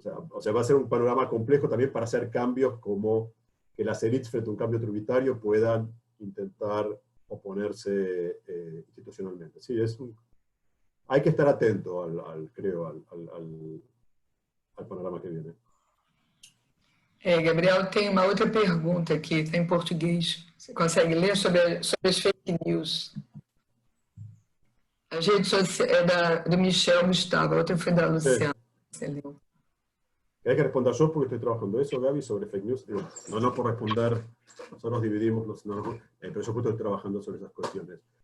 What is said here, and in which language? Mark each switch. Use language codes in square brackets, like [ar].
[es] O sea, va a ser un panorama complejo también para hacer cambios como que las élites frente a un cambio tributario puedan intentar oponerse institucionalmente. Sí, hay que estar atento creo, al panorama que viene. [pt] Gabriel, tem uma outra pergunta aqui, está em português. Você consegue ler sobre as fake news? A rede social é do Michel Gustavo, a outra foi da Luciana. Você leu. [es] ¿Querés que responda yo porque estoy trabajando eso, Gaby, sobre fake news? Digo, no por responder, nosotros dividimos, pero yo justo estoy trabajando sobre esas cuestiones.